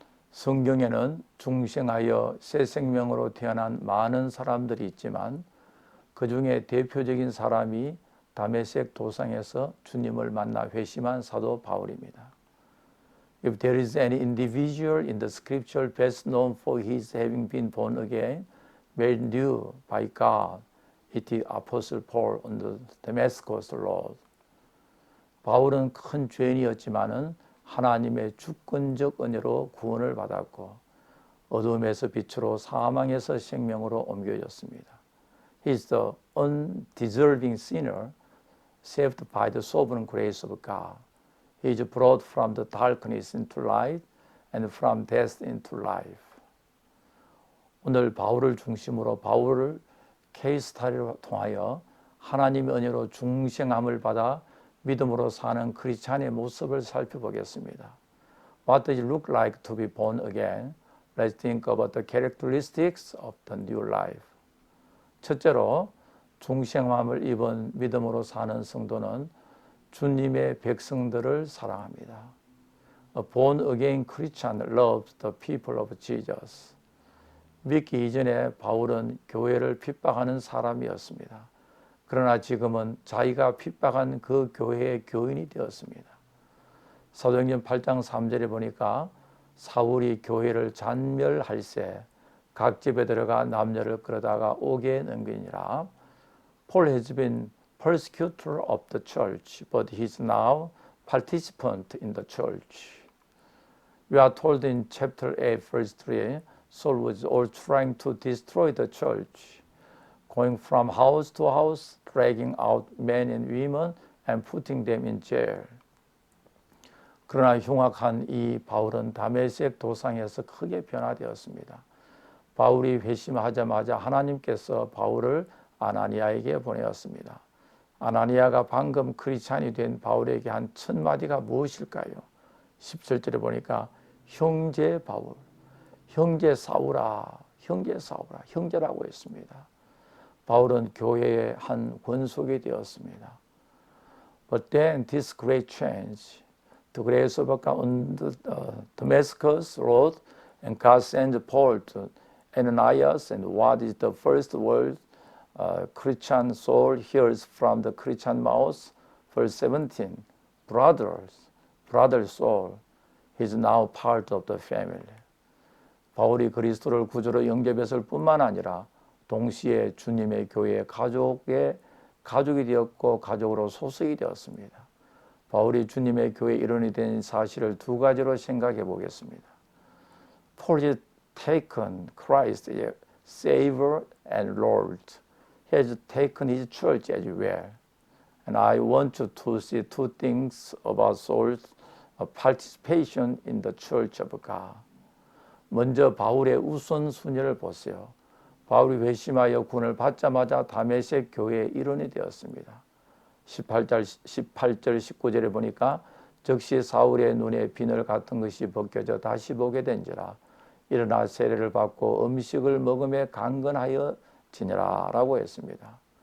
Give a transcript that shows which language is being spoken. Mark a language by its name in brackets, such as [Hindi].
[Korean] 성경에는 중생하여 새 생명으로 태어난 많은 사람들이 있지만 그 중에 대표적인 사람이 다메섹 도상에서 주님을 만나 회심한 사도 바울입니다. [English] If there is any individual in the scripture best known for his having been born again, made new by God, it is Apostle Paul on the Damascus road. [Korean] 바울은 큰 죄인이었지만은 하나님의 주권적 은혜로 구원을 받았고 어둠에서 빛으로 사망에서 생명으로 옮겨졌습니다. [English] He is the undeserving sinner saved by the sovereign grace of God. He is brought from the darkness into light and from death into life. [Korean] 오늘 바울을 중심으로 바울을 케이스 스타디를 통하여 하나님의 은혜로 중생함을 받아 믿음으로 사는 크리스찬의 모습을 살펴보겠습니다. [English] What does it look like to be born again? Let's think about the characteristics of the new life. [Korean] 첫째로 중생함을 입은 믿음으로 사는 성도는 주님의 백성들을 사랑합니다. [English] A born again Christian loves the people of Jesus. [Korean] 믿기 이전에 바울은 교회를 핍박하는 사람이었습니다. 그러나 지금은 자기가 핍박한 그 교회의 교인이 되었습니다. 사도행전 8장 3절에 보니까 사울이 교회를 잔멸할세 각 집에 들어가 남녀를 끌어다가 옥에 넘기니라. [English] Paul has been persecutor of the church, but he is now participant in the church. We are told in chapter 8, verse 3, Saul was all trying to destroy the church, going from house to house, dragging out men and women and putting them in jail. [Korean] 그러나 흉악한 이 바울은 다메섹 도상에서 크게 변화되었습니다. 바울이 회심하자마자 하나님께서 바울을 아나니아에게 보내었습니다. 아나니아가 방금 크리스찬이 된 바울에게 한 첫 마디가 무엇일까요? 17절에 보니까 형제 바울, 형제 사울아, 형제 사울아, 형제라고 했습니다. 바울은 교회의 한 권속이 되었습니다. [English] But then this great change, the grace of God on the Damascus road, and God sent Paul to Ananias, and what is the first word Christian soul hears from the Christian mouth? Verse 17, brothers, brother soul, he is now part of the family. [Korean] 바울이 그리스도를 구주로 영접했을 뿐만 아니라 동시에 주님의 교회의 가족이 되었고 가족으로 소속이 되었습니다. 바울이 주님의 교회의 일원이 된 사실을 두 가지로 생각해 보겠습니다. [English] Paul has taken Christ as Savior and Lord. He has taken his church as well. And I want you to see two things about Saul's participation in the church of God. [Korean] 먼저 바울의 우선순위를 보세요. 바울이 회심하여 군을 받자마자 다메섹 교회의 일원이 되었습니다. 18절 19절에 보니까 즉시 사울의 눈에 비늘 같은 것이 벗겨져 다시 보게 된지라 일어나 세례를 받고 음식을 먹음에 강건하여 지니라 라고 했습니다.